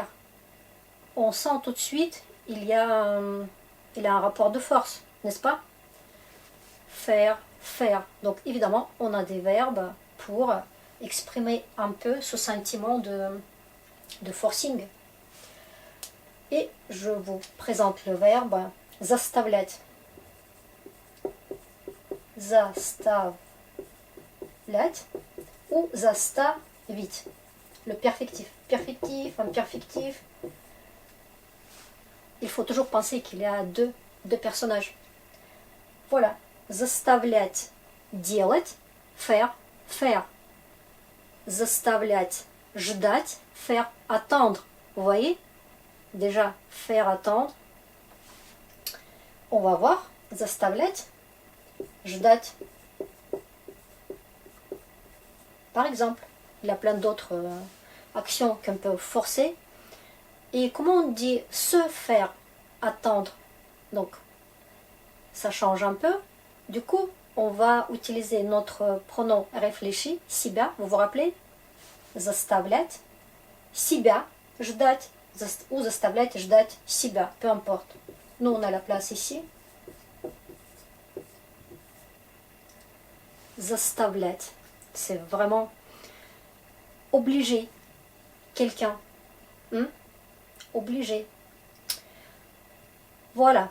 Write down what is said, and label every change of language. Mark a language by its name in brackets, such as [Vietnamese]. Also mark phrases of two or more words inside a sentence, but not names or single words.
[French] On sent tout de suite, il y a un rapport de force, n'est-ce pas? Faire, faire. Donc évidemment, on a des verbes pour exprimer un peu ce sentiment de forcing. Et je vous présente le verbe заставлять. [Russian] Заставлять ou заставить. [French] Le perfectif. Perfectif, imperfectif. Il faut toujours penser qu'il y a deux personnages. Voilà. [Russian] Заставлять делать, [French] faire, faire. [Russian] Заставлять ждать, [French] faire attendre. Vous voyez? Déjà, faire attendre. On va voir. [Russian] Заставлять ждать. [French] Par exemple, il y a plein d'autres actions qu'on peut forcer. Et comment on dit se faire attendre? Donc, ça change un peu. Du coup, on va utiliser notre pronom réfléchi, себя, vous vous rappelez? [Russian] Заставлять себя ждать ou заставлять ждать себя, [French] peu importe. Nous, on a la place ici. Заставлять, c'est vraiment obliger quelqu'un. Obliger. Voilà.